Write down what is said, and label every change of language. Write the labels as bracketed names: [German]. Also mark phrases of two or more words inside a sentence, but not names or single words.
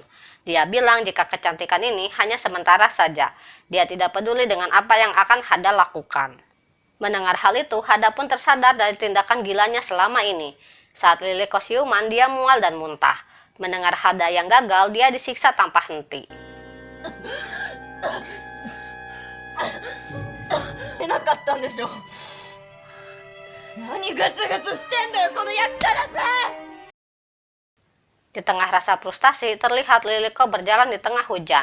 [Indonesian] Dia bilang jika kecantikan ini hanya sementara saja. Dia tidak peduli dengan apa yang akan Hada lakukan. Mendengar hal itu, Hada pun tersadar dari tindakan gilanya selama ini. Saat Liliko siuman, dia mual dan muntah. Mendengar Hada yang gagal, dia disiksa tanpa henti. [Japanese] 出なかったんでしょ。何グツグツしてんだよこのやったらさ。 [Indonesian] Di tengah rasa frustasi, terlihat Liliko berjalan di tengah hujan.